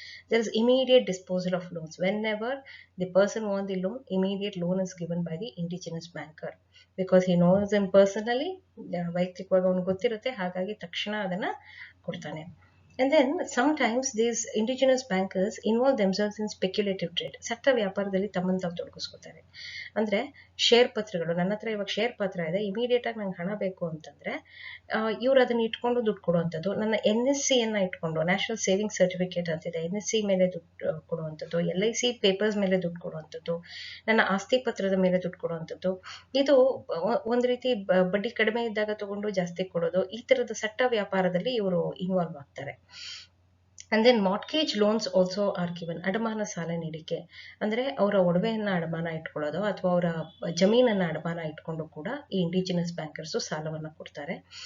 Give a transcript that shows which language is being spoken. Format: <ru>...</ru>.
<en>there is immediate disposal of loans. Whenever the person wants the loan, immediate loan is given by the indigenous banker because he knows him personally.</en> <kn>ವೈಯಕ್ತಿಕವಾಗಿ ಅವನಿಗೆ ಗೊತ್ತಿರುತ್ತೆ, ಹಾಗಾಗಿ ತಕ್ಷಣ ಅದನ್ನ ಕೊಡ್ತಾನೆ.</kn> <en>And then sometimes these indigenous bankers involve themselves in speculative trade.</en> <kn>ಸಟ್ಟ ವ್ಯಾಪಾರದಲ್ಲಿ ತಮ್ಮನ್ನು ತಾವು ತೊಡಗಿಸ್ಕೊತಾರೆ. ಅಂದ್ರೆ ಶೇರ್ ಪತ್ರಗಳು, ನನ್ನ ಹತ್ರ ಇವಾಗ ಶೇರ್ ಪತ್ರ ಇದೆ, ಇಮಿಡಿಯೇಟ್ ಆಗಿ ನಂಗೆ ಹಣ ಬೇಕು ಅಂತಂದ್ರೆ ಇವ್ರು ಅದನ್ನ ಇಟ್ಕೊಂಡು ದುಡ್ಡು ಕೊಡುವಂಥದ್ದು. ನನ್ನ NSC ಇಟ್ಕೊಂಡು, ನ್ಯಾಷನಲ್ ಸೇವಿಂಗ್ ಸರ್ಟಿಫಿಕೇಟ್ ಅಂತಿದೆ, NSC ಮೇಲೆ ದುಡ್ಡು ಕೊಡುವಂಥದ್ದು, LIC ಪೇಪರ್ಸ್ ಮೇಲೆ ದುಡ್ಡು ಕೊಡುವಂಥದ್ದು, ನನ್ನ ಆಸ್ತಿ ಪತ್ರದ ಮೇಲೆ ದುಡ್ಡು ಕೊಡುವಂಥದ್ದು. ಇದು ಒಂದು ರೀತಿ ಬಡ್ಡಿ ಕಡಿಮೆ ಇದ್ದಾಗ ತಗೊಂಡು ಜಾಸ್ತಿ ಕೊಡೋದು, ಈ ತರದ ಸಟ್ಟ ವ್ಯಾಪಾರದಲ್ಲಿ ಇವರು ಇನ್ವಾಲ್ವ್ ಆಗ್ತಾರೆ.</kn> <en>And then mortgage loans also are given.</en> <kn>ಅಡಮಾನ ಸಾಲ ನೀಡಿಕೆ ಅಂದ್ರೆ ಅವರ ಒಡವೆಯನ್ನ ಅಡಮಾನ ಇಟ್ಕೊಳ್ಳೋದು ಅಥವಾ ಅವರ ಜಮೀನನ್ನ ಅಡಮಾನ ಇಟ್ಕೊಂಡು ಕೂಡ ಈ ಇಂಡಿಜಿನಸ್ ಬ್ಯಾಂಕರ್ಸ್ ಸಾಲವನ್ನ ಕೊಡ್ತಾರೆ.</kn>